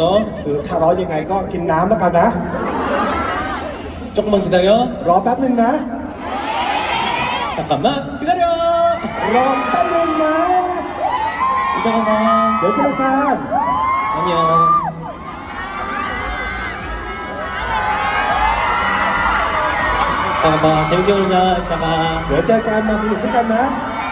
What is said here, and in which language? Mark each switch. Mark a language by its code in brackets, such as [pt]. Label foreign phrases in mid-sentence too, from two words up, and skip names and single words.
[th] คือถ้าร้อนยังไงก็กินน้ำแล้วกันนะ [ko] 조금만 기다려. [th] รอแป๊บนึงนะ [ko] 잠깐만 기다려. [th] รอแป๊บนึงนะ [ko] 이따가 봐. [th] เดี๋ยวเจอกัน [ko] 안녕. 이따가 봐. 재밌게 놀자. 이따가. [th] เดี๋ยวเจอกันมาสนุกด้วยกันนะ